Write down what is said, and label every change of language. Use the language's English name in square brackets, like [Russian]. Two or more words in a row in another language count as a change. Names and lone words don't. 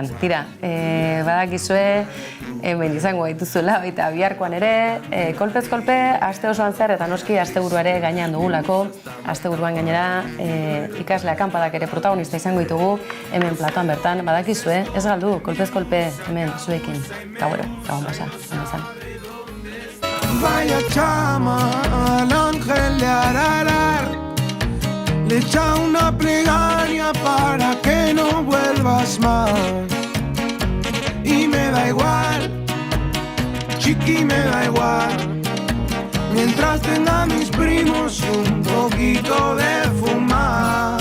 [Basque] Tira, badakizue, hemen izango gaituzuela, baita biharkoan ere, kolpez kolpe, aste osoan zer, eta noski asteburuare gainean dugulako, asteburuan gainera ikasle akanpadak ere protagonista izango ditugu, hemen platoan bertan, badakizue, ez galdu, kolpez kolpe, hemen zuekin, gauero, gabon pasa, hemen. [Spanish] Vaya chama al ángel de Ararar, le echa una plegaria para que no vuelvas más. Y me da igual, chiqui, me da igual, mientras tenga mis primos y un poquito de fumar.